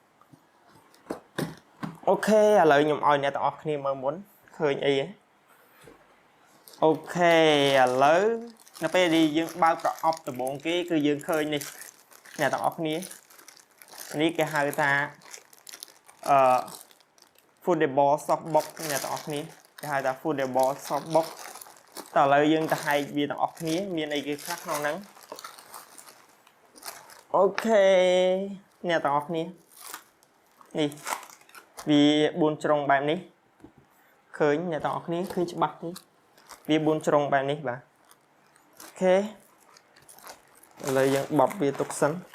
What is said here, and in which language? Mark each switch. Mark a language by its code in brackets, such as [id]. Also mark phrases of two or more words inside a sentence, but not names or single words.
[km] អូខេឥឡូវខ្ញុំឲ្យអ្នកទាំងអស់គ្នាមើលមុនឃើញអីអូខេឥឡូវនៅពេលដែលយើងបើកប្រអប់ដំបូងគេគឺយើងឃើញនេះអ្នកទាំងអស់គ្នានេះគេហៅថា [en] foldable softbox [km] អ្នកទាំងអស់គ្នាគេហៅថា [en] foldable softbox [km] តើឥឡូវយើងទៅហែកវាទាំងអស់គ្នាមានអីគេខ្លះក្នុងហ្នឹងអូខេអ្នកទាំងអស់គ្នានេះវា4ជ្រុងបែបនេះឃើញអ្នកទាំងអស់គ្នាឃើញច្បាស់ទេវា4ជ្រុងបែបនេះបាទអូខេឥឡូវយើងបបវាទុកសិន